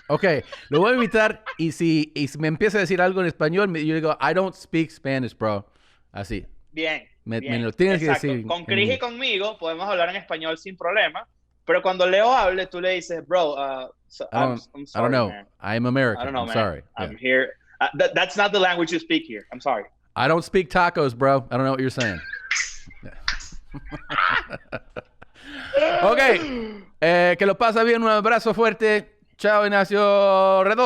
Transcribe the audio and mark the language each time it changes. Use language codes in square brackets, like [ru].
[es] Ok, lo voy a invitar y si me empieza a decir algo en español, yo digo, [en] I don't speak Spanish, bro. [es] Así. Bien. Me lo tienes que decir. Con Chris y conmigo podemos hablar en español sin problema, pero cuando Leo hable, tú le dices, bro, [en] I'm sorry, I don't know. Man. I'm American. I don't know, I'm man. sorry. I'm here. That's not the language you speak here. I'm sorry. I don't speak tacos, bro. I don't know what you're saying. [es] Ok. Que lo pasa bien. Un abrazo fuerte. Chao, Ignacio Redondo.